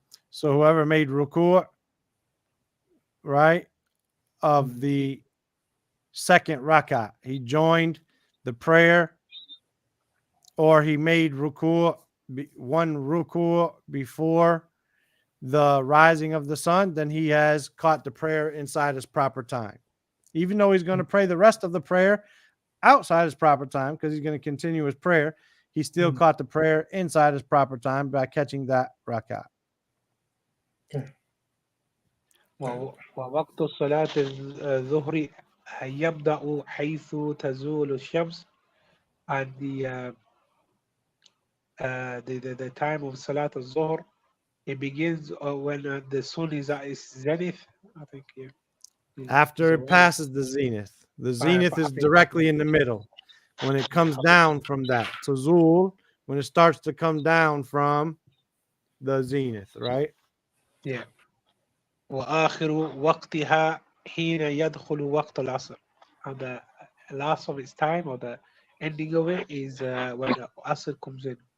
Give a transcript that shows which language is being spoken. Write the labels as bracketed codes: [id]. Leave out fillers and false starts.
[en] So whoever made ruku', right, of the second rak'ah, he joined the prayer, or he made one ruku' before the rising of the sun, then he has caught the prayer inside his proper time. Even though he's going to pray the rest of the prayer outside his proper time, because he's going to continue his prayer, he still caught the prayer inside his proper time by catching that rak'ah. [ar] ووقت صلاة الظهر يبدأ حيث تزول الشمس. [en] And the time of Salat al-Zuhr, it begins when the sun is at its zenith, I think. Yeah. After it passes the zenith. The zenith is directly in the middle. When it comes down from that, Tazul, when it starts to come down from the zenith, right? Yeah. [ar] وآخر وقتها حين يدخل وقت العصر. [en] And the last of its time, or the ending of it, is when Asr comes in.